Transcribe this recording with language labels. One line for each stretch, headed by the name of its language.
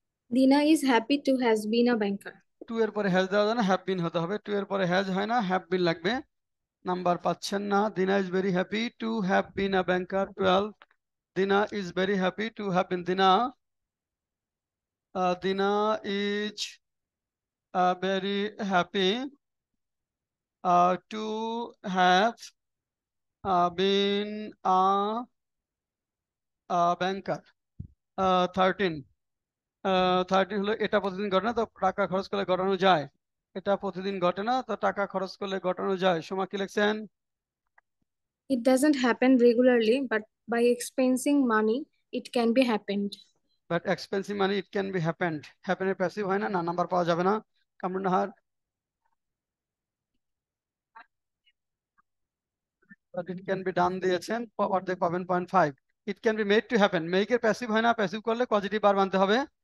English: Dina is happy to has been a banker.
Bangla: Two এর পরে has দেওয়া যায় না, হ্যাভ বিন হতে হবে। টু এর পরে হ্যাজ হয় না, হ্যাভ বিন লাগবে। নাম্বার পাচ্ছেন না।
English: Dina is very happy to have been a banker. 12। Dina is very happy to have been. Dina is very happy to have been a banker।
Bangla: 13 হলো এটা প্রতিদিন ঘটে না তো টাকা খরচ করলে ঘটানো যায়। এটা প্রতিদিন ঘটে না তো টাকা খরচ করলে ঘটানো যায়। সোমা কি লিখছেন?
English: It doesn't happen regularly, but by expensing money, it can be happened. But expensive money it can be happened.
Bangla: হ্যাপেনের passive হয় না, না নাম্বার পাওয়া যাবে না। Kamrun Nahar?
English: but it can be done
Bangla: দিয়েছেন, অর্ধেক পাবেন 0.5।
English: it can be made to happen,
Bangla: মেকের passive হয় না, প্যাসিভ করলে পজিটিভ বার মানতে হবে।